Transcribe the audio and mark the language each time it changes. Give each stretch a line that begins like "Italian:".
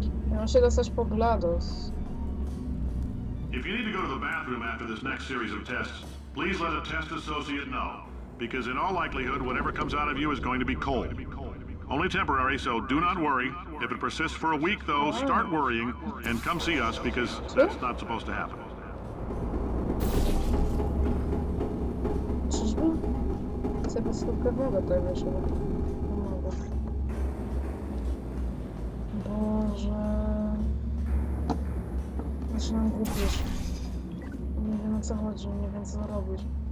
Polish: Miał się dostać po GLaDOS.
English: If you need to go to the bathroom after this next series of tests, please let a test associate know. Because in all likelihood, whatever comes out of you is going to be cold. Only temporary, so do not worry. If it persists for a week, though, start worrying and come see us because that's not supposed to happen.
Polish: Czyżby? Chcę podstawkę wodę tutaj wyszło. Pomogę. Boże... Zaczynam głupieć. Nie wiem, o co chodzi, nie wiem, co robić.